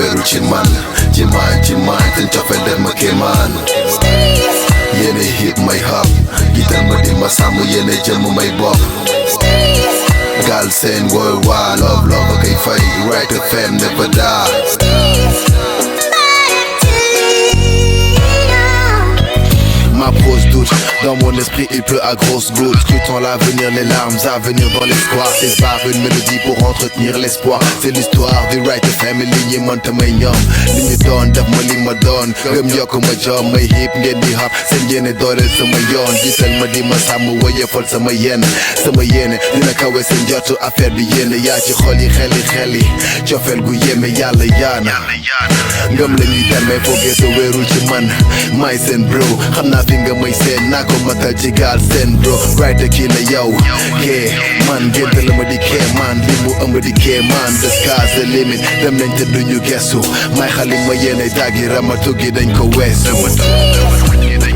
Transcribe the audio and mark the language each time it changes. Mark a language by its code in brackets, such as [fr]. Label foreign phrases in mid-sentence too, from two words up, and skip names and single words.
[wo] ci man ci man seen cofeel def ma kéemaan yéene hip may hop jiital ma di ma sàmm yéene jëmm may bopp gal seen [en] worldwide love [wo] kay fay RFF [en] never die. [fr] Ma pose doute, dans mon esprit il pleut à grosses gouttes. Scrutant l'avenir, les larmes à venir dans l'espoir. C'est par une mélodie pour entretenir l'espoir. C'est l'histoire du [wo] RFF mi li ñi mënta may ñoom li ñu doon def ma li ma doon gëm yokk ma jom may hip ngeen di hop seen yéene dooleel sama yoon jiital ma di ma sàmm woyefal sama yéene dina kawe seen jotu affaire bi yéene yaa ci xol yi xel yi cofeel gu yéeme yàlla yaana ngëm la ñuy demee foogee sa wéerul ci man may seen bro xam naa fi nga may seen naa ko matal ci gaal seen bro right kii la yow kee man génte la ma di kee man li mu ëmb di kee man [en] the sky's the limit [wo] dem nañ te duñu gestu may xali ma yéene daggi ramatu gi dañ ko weesu